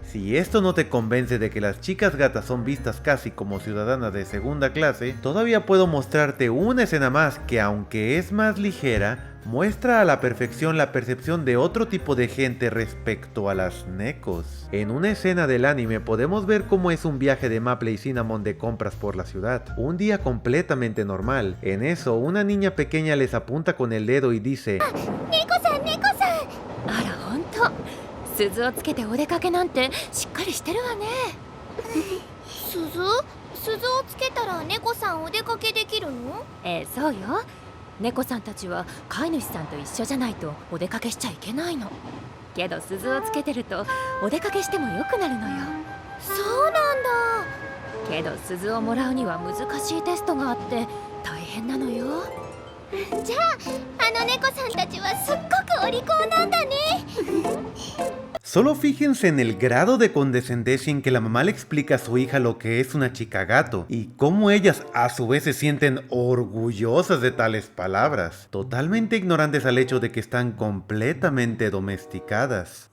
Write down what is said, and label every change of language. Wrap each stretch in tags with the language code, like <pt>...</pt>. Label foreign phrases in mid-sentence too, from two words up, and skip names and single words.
<es>Si esto no te convence de que las chicas gatas son vistas casi como ciudadanas de segunda clase, todavía puedo mostrarte una escena más que, aunque es más ligera, muestra a la perfección la percepción de otro tipo de gente respecto a las necos. En una escena del anime podemos ver cómo es un viaje de Maple y Cinnamon de compras por la ciudad. Un día completamente normal. En eso, una niña pequeña les apunta con el dedo y dice:</es> <ja>¡猫さん、猫さん! あら、ほんと。鈴をつけてお出かけなんてしっかりしてるわね。鈴をつけたら猫さんお出かけできるの？そうよ。猫さんたちは飼い主さんと一緒じゃないとお出かけしちゃいけないの。けど鈴をつけてるとお出かけしてもよくなるのよ。そうなんだ。けど鈴をもらうには難しいテストがあって大変なのよ。じゃあ、あの猫さんたちはすっごくお利口なんだね。</ja> <es>Solo fíjense en el grado de condescendencia en que la mamá le explica a su hija lo que es una chica gato y cómo ellas a su vez se sienten orgullosas de tales palabras, totalmente ignorantes al hecho de que están completamente domesticadas.</es>